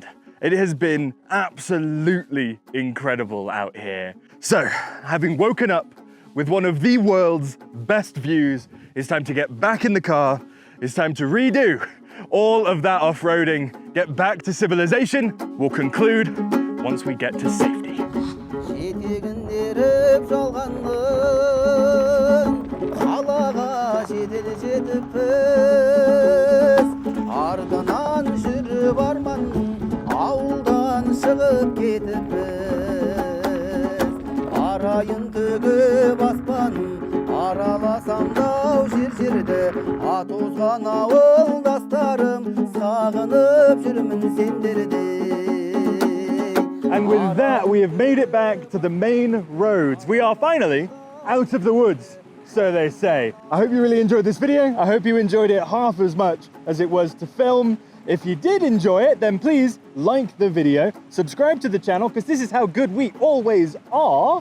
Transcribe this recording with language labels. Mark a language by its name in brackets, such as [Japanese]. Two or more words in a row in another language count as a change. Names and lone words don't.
[English] It has been absolutely incredible out here. So, having woken up with one of the world's best views, it's time to get back in the car. It's time to redo all of that off-roading, get back to civilization. We'll conclude once we get to safety. [Kazakh] Қалаға жедел жетіппіз, ardынан жүріп арман, ауылдан шығып кетіппіз. Арайын төгіп аспан, араласам дау жер-жерді, ат озған ауылдастарым, сағынып жүрмін сендерді. [English] And with that, we have made it back to the main roads. We are finally out of the woods, so they say. I hope you really enjoyed this video. I hope you enjoyed it half as much as it was to film. If you did enjoy it, then please like the video, subscribe to the channel, because this is how good we always are.